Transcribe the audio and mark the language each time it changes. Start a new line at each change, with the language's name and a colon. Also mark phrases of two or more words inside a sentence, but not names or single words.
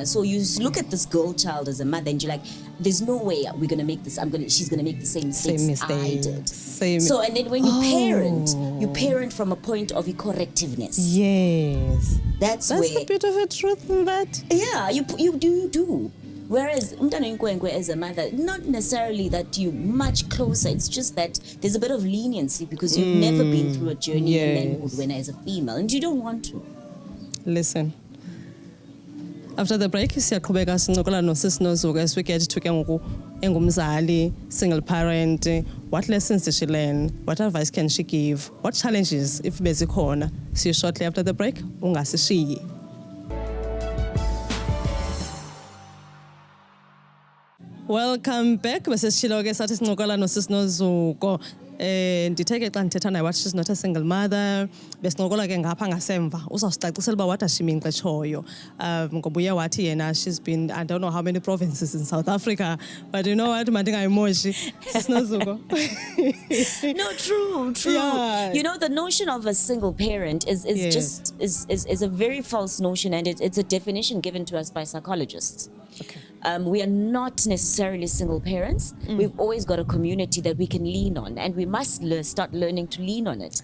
English: So you look at this girl child as a mother and you're like, there's no way we're gonna make this. She's gonna make the same mistakes I did. So and then when you parent from a point of correctiveness. Yes. That's where a bit of a truth in that. Yeah, you do. Whereas
Xhosa: umntana inkwenkwe
English: as a mother, not necessarily that you're much closer, it's just that there's a bit of leniency because you've never been through a journey in manhood when as a female and you don't want to. Listen. After the break,
Xhosa: siyaqhubeka sincokola nosisi Nozuko
English: as we get to
Xhosa: ke ngoku engumzali,
English: single parent. What lessons did she learn? What advice can she give? What challenges if bezikhona? See you shortly after the break. Ungasishiyi. Welcome back.
Xhosa: Besishilo ke sathi sincokola nosisi Nozuko. Ndithe ke xa ndithetha naye wathi
English: she's not a single mother.
Xhosa: Besincokola ke ngapha ngasemva. Uzawusicacisela uba
English: what does she mean
Xhosa: xa etshoyo. Ngoba uye wathi yena
English: she's been I don't know how many provinces in South Africa, but you know what mandingayimoshi. Sisi Nozuko. No, true. Yeah. The notion of a single parent is just a very false notion, and it's a definition given to us by psychologists. Okay. We are not necessarily single parents. We've always got a community that we can lean on, and we must start learning to lean on it.